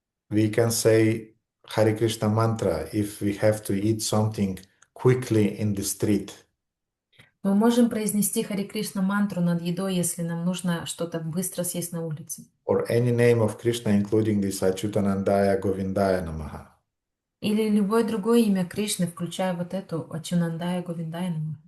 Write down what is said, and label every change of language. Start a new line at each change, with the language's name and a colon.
English: We can say Hare Krishna mantra if we have to eat something quickly in the street.
Russian: Мы можем произнести Хари Кришна мантру над едой, если нам нужно что-то быстро съесть на улице.
English: Or any name of Krishna, including this Achyutanandaya Govindaya Namaha.
Russian: Или любое другое имя Кришны, включая вот эту Ачунандая Говиндая Намаха.